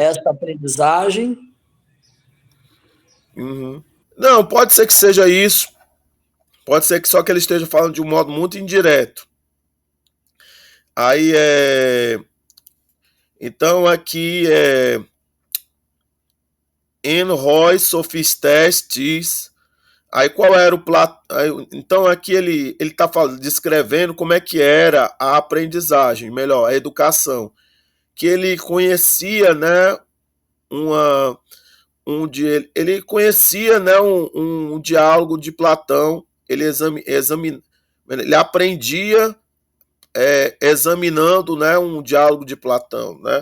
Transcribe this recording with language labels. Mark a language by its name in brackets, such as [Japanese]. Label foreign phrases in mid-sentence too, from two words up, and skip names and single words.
[Portuguese] essa aprendizagem? uhum. Não, pode ser que seja isso. Pode ser que só que ele esteja falando de um modo muito indireto. Aí é. Então aqui é. [Greek] Ἐν οἱ σοφιστής. [Portuguese] Aí qual era o Platão? Então aqui ele está descrevendo como é que era a aprendizagem, melhor, a educação. Que ele conhecia, né, uma, ele conhecia, né, um diálogo de Platão, ele aprendia examinando, né, um diálogo de Platão, né?